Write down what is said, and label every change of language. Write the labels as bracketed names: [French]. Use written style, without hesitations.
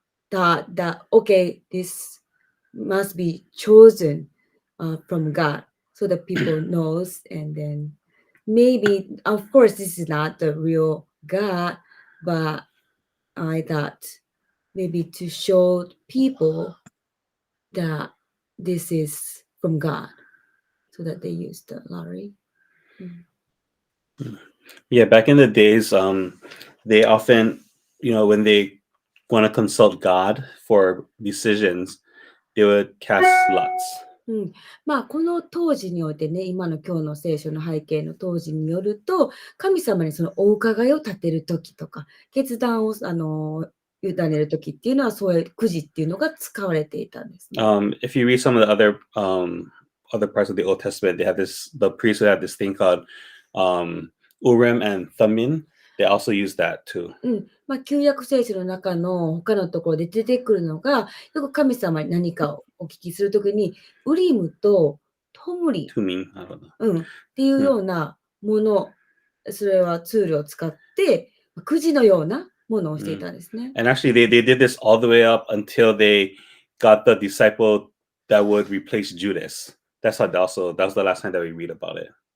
[English] thought that okay, this must be chosen from God, so that people knows, and then maybe, of course, this is not the real God, but I thought maybe to show people that this is from God, so that they use the lottery. Yeah, back in the days, they often, when they want to consult God for decisions, they would cast lots. [Japanese] まあこの当時においてね、今の今日の聖書の背景の当時によると、神様にそのお伺いを立てるときとか、決断を委ねるときっていうのは、そういうくじっていうのが使われていたんですね。 [English] If you read some of the other parts of the Old Testament, they have the priests would have this thing called Urim and Thummim. They also use that too. [Japanese] まあ旧約聖書の中の他のところで出てくるのが、よく神様に何かをお聞きするときに、ウリムとトムリ、っていうようなもの、それはツールを使って、くじのようなものをしていたんですね。 [English] And actually, they did this all the way up until they got the disciple that would replace Judas. That was the last time that we read about it.